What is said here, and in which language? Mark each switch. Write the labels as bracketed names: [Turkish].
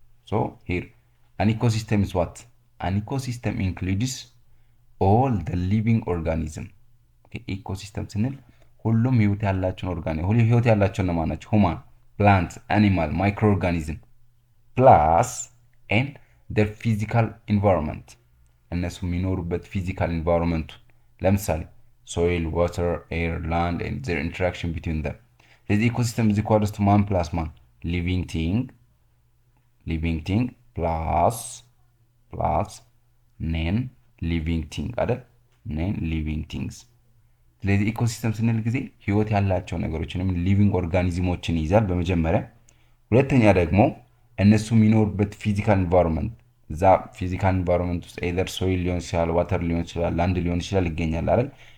[English] ሶ ሂር አን ኢኮሲስተም ኢዝ ዋት? አን ኢኮሲስተም ኢንክሉድስ ኦል ዘ ሊቪንግ ኦርጋኒዝም። [Amharic] ኢኮሲስተም ስንል ሁሉም ህይወት ያላቸውን ህይወት ያላቸውን ነው ማናቸው? [English] ሁማን፣ ፕላንት፣ አኒማል፣ ማይክሮ ኦርጋኒዝም ፕላስ ኤንድ their physical environment [Amharic] እነሱ የሚኖሩበት ፊዚካል ኢንቫይሮንመንቱ ለምሳሌ [English] soil, water, air, land and their interaction between them. [Amharic] ስለዚህ ኢኮሲስተም [English] is equals to man plus man living thing plus ፕላስ ኔን ሊቪንግ ቲንግ አይደል? [Amharic] ኔን ሊቪንግ ቲንግስ። ስለዚህ ኢኮሲስተም ስንል ጊዜ ህይወት ያላቸው ነገሮችንም ሊቪንግ ኦርጋኒዝሞችን ይይዛል በመጀመሪያ። ሁለተኛ ደግሞ እነሱ የሚኖሩበት ፊዚካል ኢንቫይሮንመንት፣ እዛ ፊዚካል ኢንቫይሮንመንት ውስጥ ኤዘር ሶይል ሊሆን ይችላል፣ ዋተር ሊሆን ይችላል፣ ላንድ ሊሆን ይችላል ይገኛል አይደል?